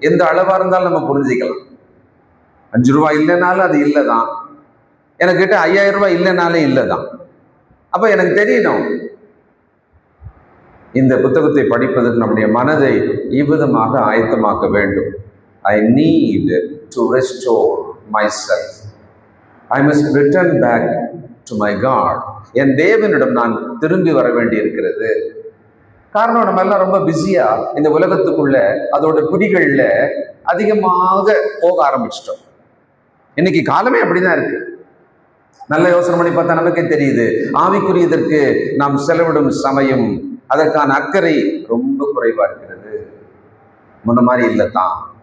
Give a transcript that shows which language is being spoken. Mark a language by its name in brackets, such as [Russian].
[Tamil] எந்த அளவா இருந்தாலும் நம்ம புரிஞ்சுக்கலாம். 5 ரூபாய் இல்லைனாலும் அது இல்லைதான், எனக்கு கிட்ட 5000 ரூபாய் இல்லைனாலே இல்லைதான். அப்ப எனக்கு தெரியணும், இந்த புத்தகத்தை படிப்பதற்கு நம்முடைய மனதை இவ்விதமாக ஆயத்தமாக்க வேண்டும். [English] I need to restore myself. I must return back to my God. [Tamil] என் தேவனிடம் நான் திரும்பி வர வேண்டி இருக்கிறது. காரணம், நம்ம எல்லாம் ரொம்ப பிஸியா இந்த உலகத்துக்குள்ள அதோட பிடிகள்ல அதிகமாக போக ஆரம்பிச்சிட்டோம். இன்னைக்கு காலமே அப்படிதான் இருக்கு. நல்ல யோசனை பண்ணி பார்த்தா நமக்கே தெரியுது, ஆவிக்குரியதற்கு நாம் செலவிடும் சமயம், அதற்கான அக்கறை ரொம்ப குறைவா இருக்கிறது. முன்ன மாதிரி இல்லைத்தான்.